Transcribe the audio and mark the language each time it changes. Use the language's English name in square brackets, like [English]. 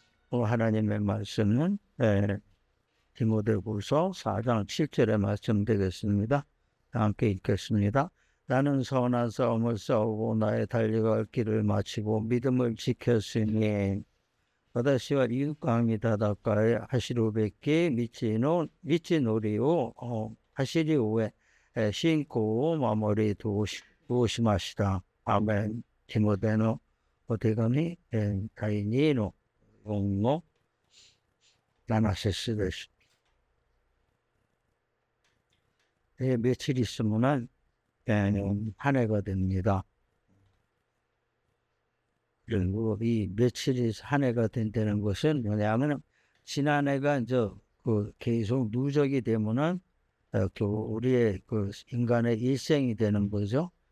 [Korean] 하나님의 말씀은 디모데후서 4장 7절의 말씀 되겠습니다. 함께 읽겠습니다. 나는 선한 싸움을 싸우고 나의 달려갈 길을 마치고 믿음을 지켰으니 [Japanese] 私は勇敢に戦い走るべき道のりを走り終え信仰を守り通しました。アーメン。ティモテのお手紙第2の4の7節です。 [Korean] 며칠 있으면 한 해가 됩니다. 그리고 이 며칠이 한 해가 된다는 것은 뭐냐면 지난해가 이제 계속 누적이 되면은 우리의 인간의 일생이 되는 거죠.